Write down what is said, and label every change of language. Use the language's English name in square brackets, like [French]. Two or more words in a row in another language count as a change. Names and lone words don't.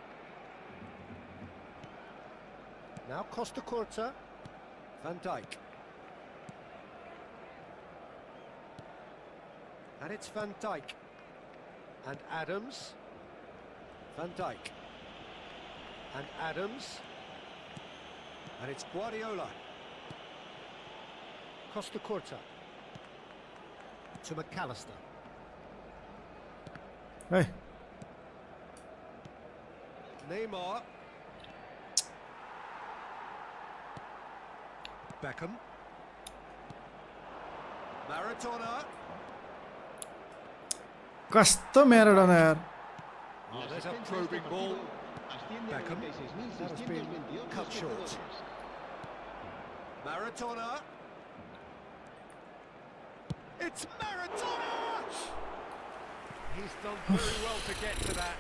[English] Now Costa Curta. Van Dijk. And it's Van Dijk. And Adams. Van Dijk. And Adams. And it's Guardiola. Costa Curta. To McAllister. Hey. Neymar. Beckham. Maradona. [Nepali] कस्तो म्याराडोना यार [English] Oh, there's a probing ball. Beckham. That has been cut short. Maradona. It's Maradona! He's done very well to get to that.